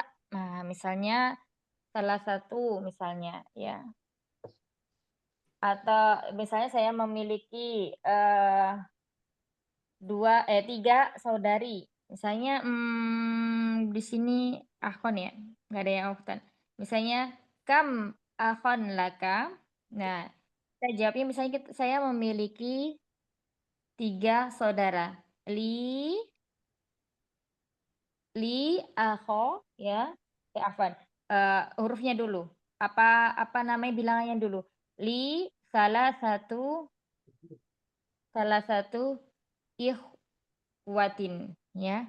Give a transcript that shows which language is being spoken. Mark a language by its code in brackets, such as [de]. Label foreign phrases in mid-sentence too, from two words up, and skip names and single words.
[id] Nah, misalnya salah satu misalnya ya. Atau misalnya saya memiliki 3 saudari. Misalnya di sini akhon ya, nggak ada yang ukhtan. Misalnya [ar] كم أخا لك. [id] Nah, kita jawabnya misalnya saya memiliki 3 saudara. [ar] لي أخ [id] ya. Afwan. Hurufnya dulu. Apa namanya bilangannya dulu? Li salah satu ikhwatin ya.